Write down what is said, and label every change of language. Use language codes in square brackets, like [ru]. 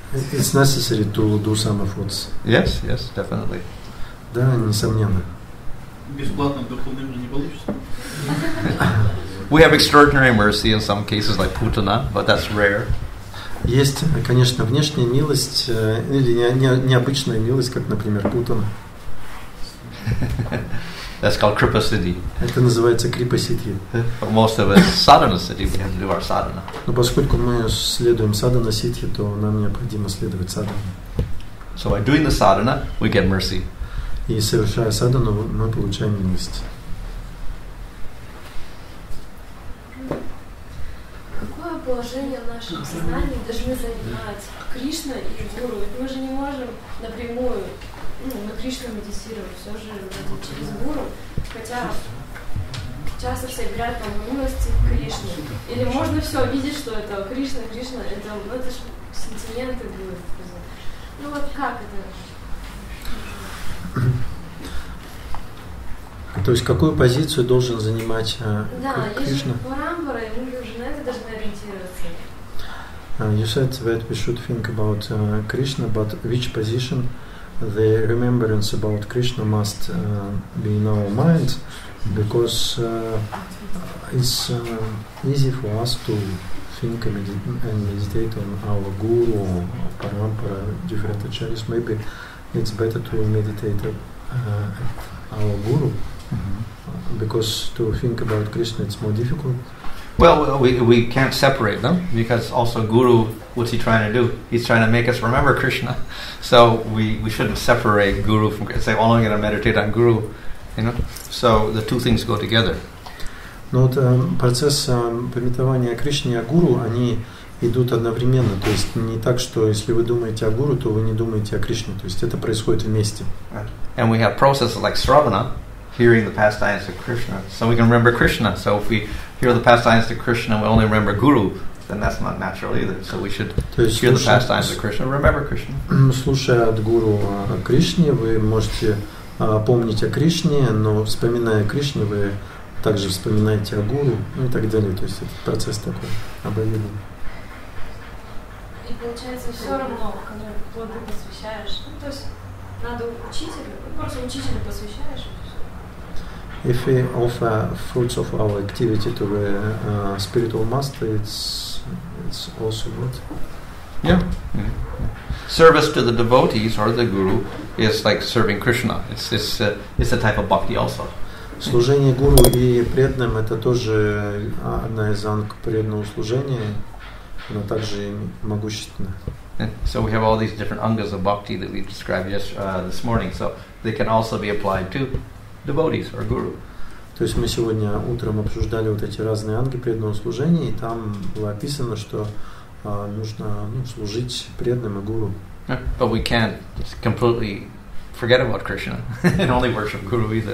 [en] It's necessary to do some efforts. Yes, definitely. [ru] Да, несомненно. Бесплатно в духовном мире не получится. [en] We have extraordinary mercy in some cases, like putana, but that's rare. [ru] Есть, конечно, внешняя милость или необычная милость, как, например, путана. [en] That's called kripa siddhi. [ru] Это называется крипа сидхи. [en] For most of us, sadhana siddhi, we have to do our sadhana. [ru] Но поскольку мы следуем садхана сидхи, то нам необходимо следовать садхане. [en] So by doing the sadhana, we get mercy. [ru] И совершая садхану, мы получаем милость. Какое положение в нашем сознании должны занимать Кришна и Гуру? Ведь мы же не можем напрямую на Кришну медитировать, все же через Гуру, хотя часто все говорят по милости Кришны. Или можно все видеть, что это Кришна, это же сентименты будут. Ну вот как это? То есть какую позицию должен занимать Да, Кришна? есть же парампара, и мы уже на это должны ориентироваться. [en] You said that we should think about Krishna, but which position the remembrance about Krishna must be in our mind, because it's easy for us to think and meditate on our guru or parampara, different acharyas. Maybe it's better to meditate at our guru, because to think about Krishna it's more difficult. Well, we can't separate them, because also Guru, what's he trying to do? He's trying to make us remember Krishna. So we shouldn't separate Guru from, say, oh, I'm going to meditate on Guru, you know. So the two things go together. [ru] Но вот процесс памятования о Кришне и о Гуру, они идут одновременно. То есть не так, что если вы думаете о Гуру, то вы не думаете о Кришне. То есть это происходит вместе. [en] And we have processes like Sravana, hearing the pastimes of Krishna, so we can remember Krishna. So if we hear the pastimes of Krishna and we only remember Guru, then that's not natural either. So we should hear the pastimes of Krishna and remember Krishna. [ru] Слушая от Гуру о Кришне, вы можете помнить о Кришне, но вспоминая о Кришне, вы также вспоминаете о Гуру, ну и так далее. То есть это процесс такой обоюдный. И получается все равно, когда плоды посвящаешь, то есть надо учителю, просто учителю посвящаешь. [en] If we offer fruits of our activity to the spiritual master, it's also good. Yeah. Service to the devotees or the guru is like serving Krishna. It's a type of bhakti also. [ru] Служение гуру и преданным — это тоже одна из анг преданного служения, но также могущественно. [en] So we have all these different angas of bhakti that we described this morning. So they can also be applied to devotees or guru. [ru] То есть мы сегодня утром обсуждали вот эти разные анги преданного служения, и там было описано, что нужно служить преданным и гуру. [en] But we can't completely forget about Krishna and only worship Guru either.